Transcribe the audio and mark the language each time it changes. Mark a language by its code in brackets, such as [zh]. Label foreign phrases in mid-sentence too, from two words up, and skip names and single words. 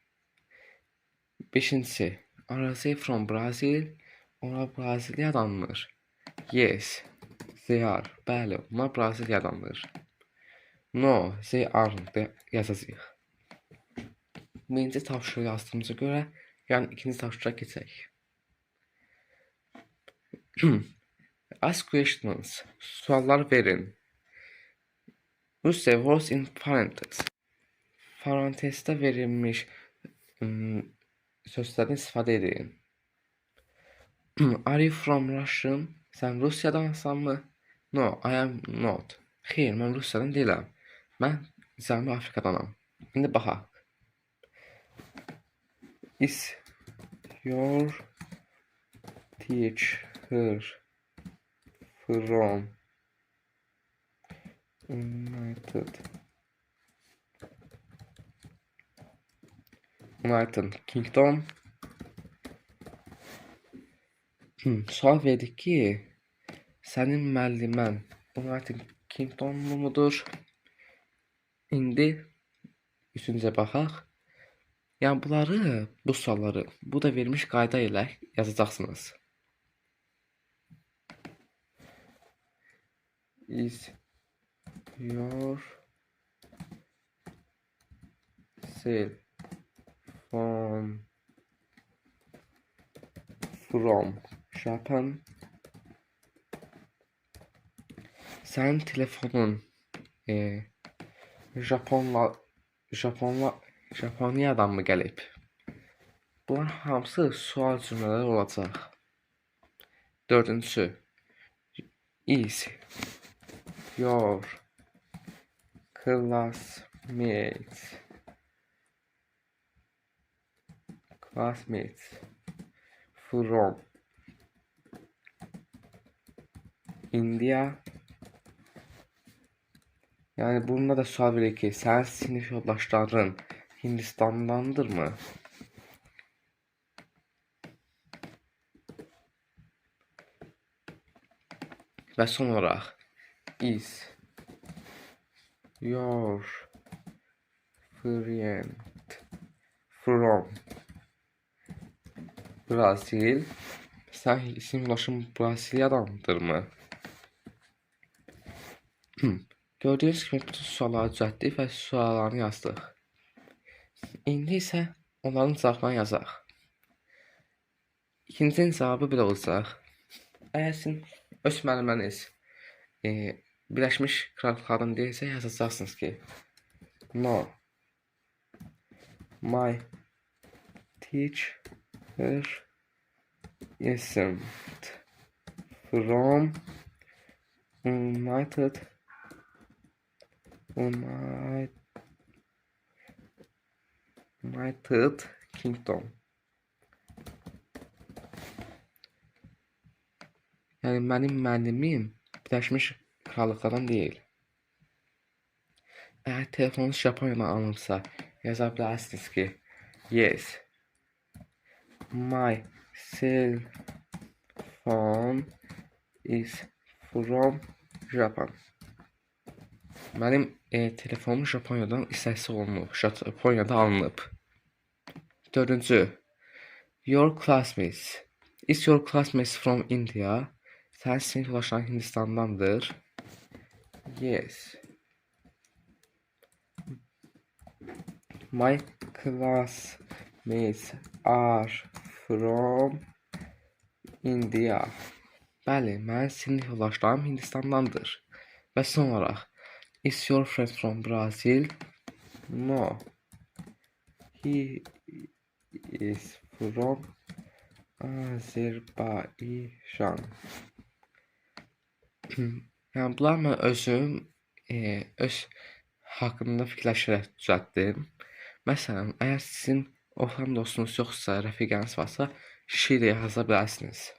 [az] 5-ci. [en] Are they from Brazil? [az] Onlar Braziliyadanmır. [en] Yes, they are. [az] Bəli, onlar Braziliyadandır. [en] No, they aren't yazacağıq. [az] Birinci tapşırığı yazdığımıza görə, yəni ikinci tapşırığa keçək. [en] Ask questions. [az] Suallar verin. [en] Use the words in parentheses. [az] Parantezdə verilmiş sözlərdən istifadə edin. [en] Are you from Russian? [az] Sən Rusiyadansanmı? [en] No, I am not. [az] Xeyr, mən Rusiyadan deyiləm. Mən Cənubi Afrikadanam. İndi baxaq. [en] Is your teacher from United Kingdom? [az] Sual verdik ki, sənin müəllimən United Kingdomlu mudur? İndi üçüncə baxaq. Yəni bunları, bu sualları, bu da verilmiş qayda ilə yazacaqsınız. [en] Is your cell phone from Japan? [az] Sənin telefonun Japoniyadan mı gəlib? Bunlar hamısı sual cümlələri olacaq. 4-cü. [en] Is your classmates from India? [az] Yəni bunda da sual verir ki, sənin sinif yoldaşların Hindistandandır mı? Və son olaraq, [en] is your friend from Brazil? [az] Sən sinif yoldaşın Braziliyadandır mı? Gördüyünüz kimi bütün sualları düzəltdik və suallarını yazdıq. İndi isə onların cavablarını yazaq. İkincinin cavabı belə olacaq. Əgər sizin öz müəlliməniz Birləşmiş Krallıqdan deyilsə, yazacaqsınız ki, [en] no, my teacher isn't from United Kingdom. [az] Yəni mənim müəllimim Birləşmiş Krallıqdan deyil. Əgər telefonunuz Japoniyadan alınıbsa, yaza bilərsiniz ki, [en] yes, my cell phone is from Japan. [az] Mənim telefonum Japoniyadan istehsal olunub, Japonyada alınıb. 4-cü. [en] Your classmates. Is your classmates from India? [az] Sənin sinif yoldaşların Hindistandandır. [en] Yes. My classmates are from India. [az] Bəli, mənim sinif yoldaşlarım Hindistandandır. Və son olaraq, [en] is your friend from Brazil? No. He is from Azərbaycan. [az] Yəni bunlar mən özüm öz haqqında fikirləşərək düzəltdim. Məsələn, əgər sizin oxuyan dostunuz yoxsa, rəfiqəniz varsa, kişi ilə yaza bilərsiniz.